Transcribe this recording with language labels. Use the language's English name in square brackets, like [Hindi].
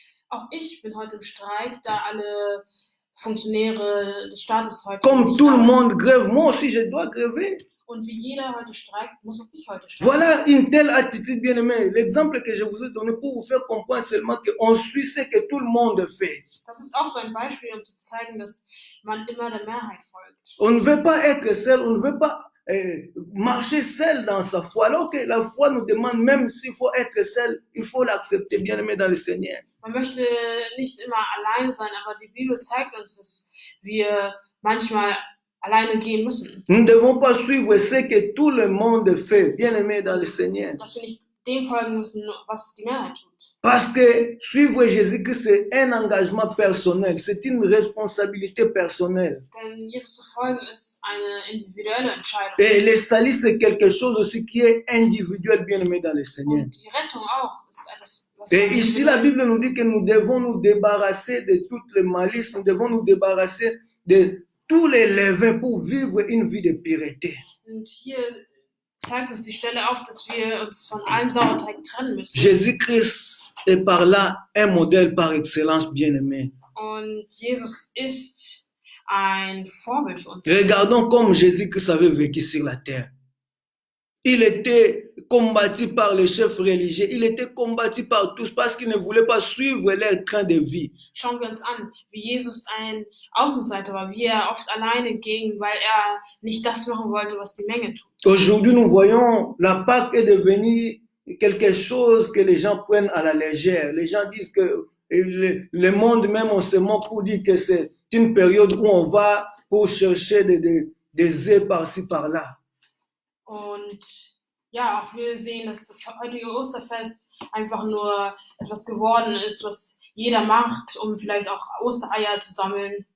[German] Auch ich bin heute im Streik, da alle Funktionäre des Staates heute [French] Comme [German] nicht [French] tout le [German] arbeiten. [French] monde grève, moi aussi je dois gréver. [German] Und wie jeder heute streikt, muss auch ich heute streiken. [French] Voilà une telle attitude, bien aimé. L'exemple que je vous ai donné pour vous faire comprendre seulement qu'on suit ce que tout le monde fait. [German] Das ist auch so ein Beispiel, um zu zeigen, dass man immer der Mehrheit folgt. [French] On ne veut pas être seul, on ne veut pas marcher seul dans sa foi. Alors que la foi nous demande, même s'il faut être seul, il faut l'accepter, bien aimé dans le Seigneur. [German] Man möchte nicht immer allein sein, aber die Bibel zeigt uns, dass wir manchmal alleine gehen müssen. [French] Nous ne devons pas suivre ce que tout le monde fait, bien aimé dans le Seigneur. [German] Dass wir nicht dem folgen müssen, was die Mehrheit tut. [French] Parce que suivre Jésus-Christ, c'est un engagement personnel, c'est une responsabilité personnelle. [German] Denn Jesus zu folgen ist eine individuelle Entscheidung. [French] Et le salut, c'est quelque chose aussi qui est individuel, bien aimé dans le Seigneur. [German] Und die Rettung auch ist etwas, was [French] Et [German] man [French] ici, la Bible nous dit que nous devons nous débarrasser de toutes les malices, nous devons nous débarrasser de tous les levains pour vivre une vie de pureté. [German] Und hier zeigt uns die Stelle auf, dass wir uns von allem Sauerteig trennen müssen. [French] Jésus-Christ est par là un modèle par excellence, bien-aimé. [German] Und Jesus ist ein Vorbild für uns. [French] Regardons comme Jésus-Christ avait vécu sur la terre. Il était combattu par les chefs religieux, il était combattu par tous parce qu'il ne voulait pas suivre leur train de vie. [German] Schauen wir uns an, wie Jesus ein Außenseiter war, wie er oft alleine ging, weil er nicht das machen wollte, was die Menge tut. [French] Aujourd'hui, nous voyons la Pâque est devenue quelque chose que les gens prennent à la légère. Les gens disent que le monde même, on se moque pour dire que c'est une période où on va pour chercher des œufs par-ci, par-là. [German] Und ja, auch wir sehen, dass das heutige Osterfest einfach nur etwas geworden ist, was jeder macht, um vielleicht auch Ostereier zu sammeln.